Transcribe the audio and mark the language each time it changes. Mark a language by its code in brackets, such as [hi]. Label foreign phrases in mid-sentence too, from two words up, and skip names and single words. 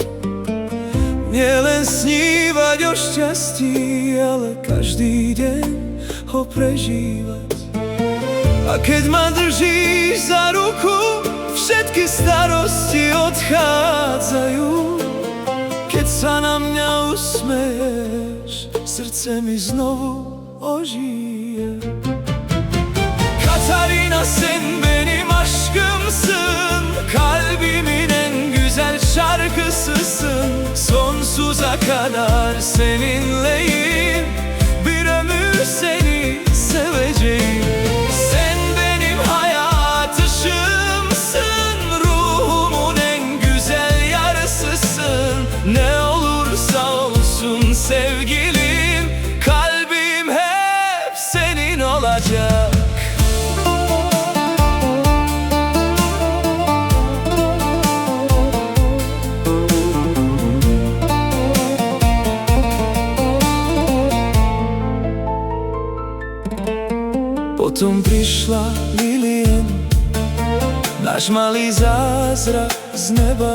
[sk] Nielen snívať o šťastí, ale každý deň ho prežívať. A keď ma držíš za ruku, všetky starosti odchádzajú. Keď sa na mňa usmeješ, srdce mi znovu ožije. [tr] Katarina, sen benim aşkımsın, kalbimin en güzel şarkısısın. Sonsuza kadar seninleyim, bir ömür seni seveceğim. Sen benim hayatışımsın, ruhumun en güzel yarısısın. Ne olursa olsun sevgilim, kalbim hep senin olacak. [sk] Potom prišla Lilien, náš malý zázrak z neba.